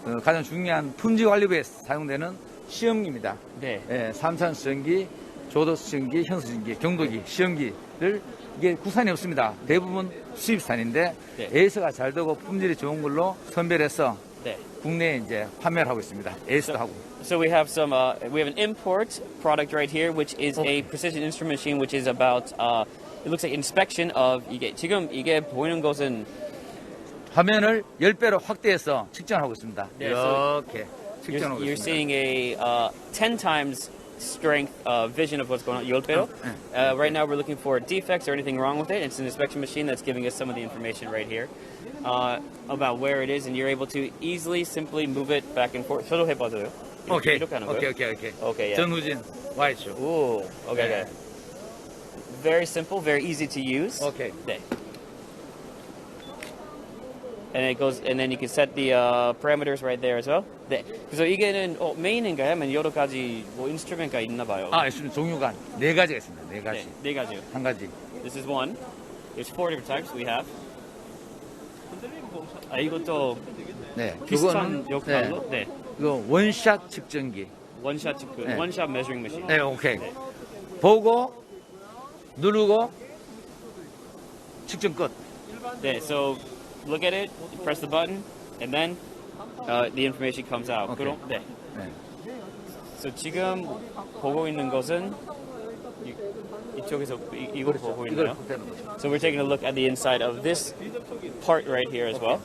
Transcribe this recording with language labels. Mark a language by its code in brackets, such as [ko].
[ko] 가장 중요한 품질 관리부에 사용되는 시험기입니다. 네. 3차 시험기, 조도 시험기, 현수 시험기, 경도기, 시험기를 이게 국산이 없습니다. 대부분 수입산인데 네. 에이스가 잘 되고 품질이 좋은 걸로 선별해서 네. 국내에 이제 판매를 하고 있습니다. 에이스도 하고. [en] So we have an import product right here, which is a precision instrument machine, which is about it looks like inspection of [ko] 지금 이게 보이는 것은 화면을 10배로 확대해서 측정하고 있습니다. 네, 이렇게 측정하고 [en] you're [ko] 있습니다. [en] seeing a 10 times strength vision of what's going on. [ko] 10배로. [en] Right now we're looking for defects or anything wrong with it. It's an inspection machine that's giving us some of the information right here about where it is, and you're able to easily, simply move it back and forth. [ko] 저도 해봐도요. [en] 오케이. [ko] 이렇게 하는 거예요? [en] 오케이. Okay, yeah. [ko] 전후진 Y축. [en] Ooh, okay, [ko] 네. [en] okay. Very simple, very easy to use. 오케이. [ko] 네. [en] And it goes, and then you can set the parameters right there as well. [ko] 네. 그래서 이게는 메인인가요? 아니면 여러 가지 인스트루먼트가 있나 봐요. 있습니다. 종류가 4가지가 있습니다. 4가지. 네 가지요. 한 가지. [en] This is one. There's 4 different types we have. [ko] 이것도 네. 비슷한 역할로. 네. 이거 원샷 측정기. 원샷 네. [en] 원샷 measuring machine. [ko] 네, 오케이. 보고 누르고 측정 끝. 네. [en] So look at it, press the button, and then the information comes out. 오케이. [ko] 그럼 네. 네. So 지금 보고 있는 것은 이쪽에서 이걸 보고 있나요? [en] So we're taking a look at the inside of this part right here as well.